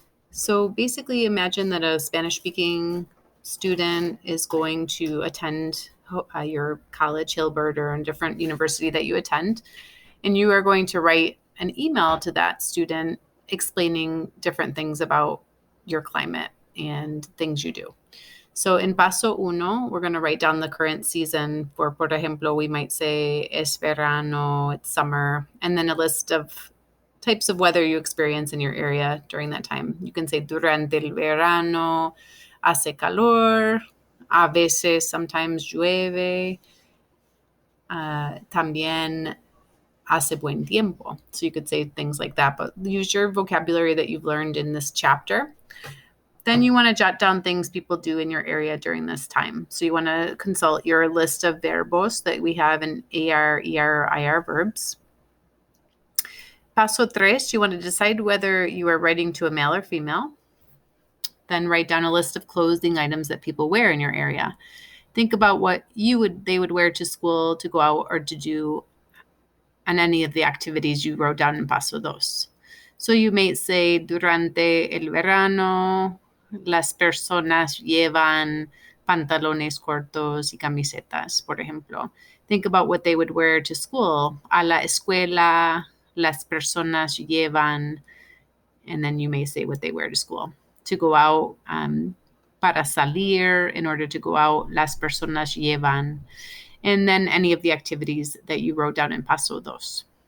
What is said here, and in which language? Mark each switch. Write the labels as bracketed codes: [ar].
[en] So basically, imagine that a Spanish-speaking student is going to attend your college, Hilbert, or a different university that you attend, and you are going to write an email to that student explaining different things about your climate and things you do. So in paso uno, we're going to write down the current season. [es] Por ejemplo, [en] we might say [es] es verano, [en] it's summer, and then a list of types of weather you experience in your area during that time. You can say [es] durante el verano hace calor, a veces, [en] sometimes [es] llueve, también hace buen tiempo. [en] So you could say things like that, but use your vocabulary that you've learned in this chapter. Then you want to jot down things people do in your area during this time. So you want to consult your list of verbos that we have in AR, ER, or IR verbs. Paso tres, you want to decide whether you are writing to a male or female. Then write down a list of clothing items that people wear in your area. Think about what they would wear to school, to go out, or to do on any of the activities you wrote down in paso dos. So you may say, [es] durante el verano, las personas llevan pantalones cortos y camisetas, por ejemplo. [en] Think about what they would wear to school. [es] A la escuela, las personas llevan, [en] and then you may say what they wear to school. To go out, [es] para salir, [en] in order to go out, [es] las personas llevan, [en] and then any of the activities that you wrote down in paso dos.